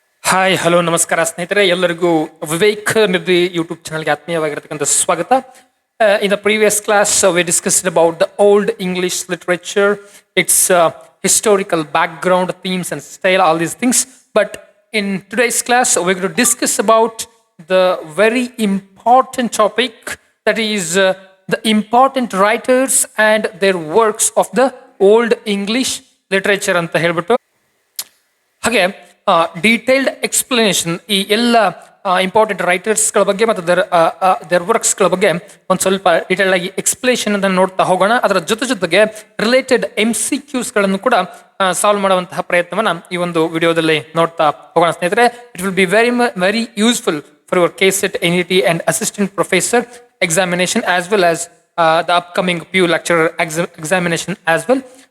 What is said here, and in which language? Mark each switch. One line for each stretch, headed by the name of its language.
Kannada: Hi hello ನಮಸ್ಕಾರ ಸ್ನೇಹಿತರೆ, ಎಲ್ಲರಿಗೂ ವಿವೇಕ್ ನಿಧಿ ಯೂಟ್ಯೂಬ್ ಚಾನಲ್ಗೆ ಆತ್ಮೀಯವಾಗಿರತಕ್ಕಂಥ ಸ್ವಾಗತ.
English: In the previous class, we discussed about the old English literature, its historical background, themes and style, all these things. But in today's class, we're going to discuss about the very important topic, that is the important writers and their works of the old English literature
Kannada: ಅಂತ ಹೇಳ್ಬಿಟ್ಟು ಹಾಗೆ detailed explanation ಈ ಎಲ್ಲ important ರೈಟರ್ಸ್ಗಳ ಬಗ್ಗೆ ಮತ್ತು there ವರ್ಕ್ಸ್ಗಳ ಬಗ್ಗೆ ಒಂದು ಸ್ವಲ್ಪ ಡೀಟೇಲ್ ಆಗಿ ಎಕ್ಸ್ಪ್ಲೇಷನ್ ಅನ್ನು ನೋಡ್ತಾ ಹೋಗೋಣ. ಅದರ ಜೊತೆಗೆ ರಿಲೇಟೆಡ್ MCQsಗಳನ್ನು ಕೂಡ ಸಾಲ್ವ್ ಮಾಡುವಂತಹ ಪ್ರಯತ್ನವನ್ನ ಈ ಒಂದು ವಿಡಿಯೋದಲ್ಲಿ ನೋಡ್ತಾ ಹೋಗೋಣ ಸ್ನೇಹಿತರೆ.
English: It will be very useful for your KCET, NET and assistant professor examination as well as the upcoming PU lecturer examination as well.